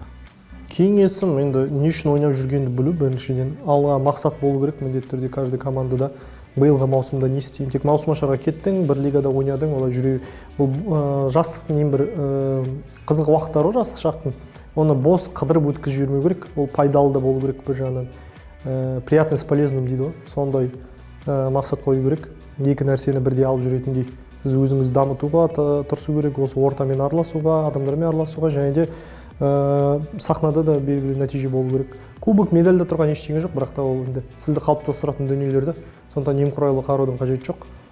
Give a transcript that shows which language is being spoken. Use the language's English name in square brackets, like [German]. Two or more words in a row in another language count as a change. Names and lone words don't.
[Kazakh] Кеңесім енді не үшін ойнап жүргенді білу біріншіден. Алға мақсат болу керек міндетті түрде каждый командада. Биылғы маусымда не істейін? Тек маусымашарға кеттің, бір лигада ойнадың, олай жүре. Бұл жастықтың ең бір қызық уақыттары ғой жастық шақтың. Оны бос қыдырып өткізіп жүрмеу керек, ол пайдалы да болу керек бір жағынан. [Russian] Приятный с полезным [Kazakh] дейді ғой, сондай мақсат қою керек. Екі нәрсені бірде алып жүретіндей. Біз өзімізді дамытуға тырысу керек, осы ортамен араласуға, адамдармен араласуға, және де сахнада да белгілі нәтиже болу керек. Кубок, медальда тұрған ештеңе жоқ, бірақ та ол енді сізді қалыптастыратын дүниелерді, сондықтан немқұрайлы қараудың қажеті жоқ.